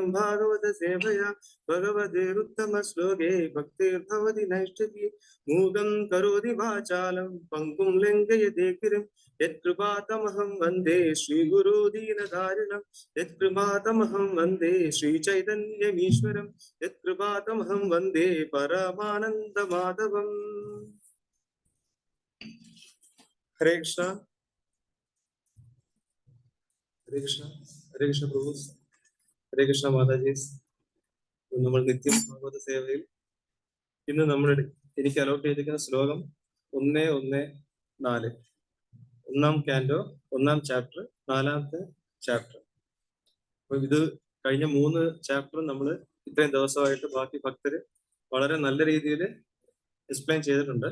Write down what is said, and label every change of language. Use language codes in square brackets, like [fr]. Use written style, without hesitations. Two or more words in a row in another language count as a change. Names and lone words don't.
[sa] भागवत सेवया भगवतेरुत्तमश्लोके भक्तिर्भवति नैष्ठिकी मूकं करोति वाचालं पङ्गुं लङ्घयते गिरिं यत्कृपातमहं वन्दे श्रीगुरो दीनदारिणं यत्कृपातमहं वन्दे श्रीचैतन्यमीश्वरं यत्कृपातमहं वन्दे परमानन्दमाधवम् ഹരേ കൃഷ്ണ. ഹരേ കൃഷ്ണ. ഹരേ കൃഷ്ണ പ്രഭു. ഹരേ കൃഷ്ണ മാതാജീസ്. [ml] നമ്മൾ നിത്യം ഭാഗവത സേവയിൽ ഇന്ന് നമ്മൾ എനിക്ക് അലോട്ട് ചെയ്തിരിക്കുന്ന ശ്ലോകം 1:1:4, 1-ാം കാൻഡോ 1-ാം ചാപ്റ്റർ 4-ാമത്തെ ചാപ്റ്റർ. അപ്പൊ ഇത് കഴിഞ്ഞ 3 ചാപ്റ്ററും നമ്മൾ ഇത്രയും ദിവസമായിട്ട് ബാക്കി ഭക്തര് വളരെ നല്ല രീതിയിൽ എക്സ്പ്ലെയിൻ ചെയ്തിട്ടുണ്ട്.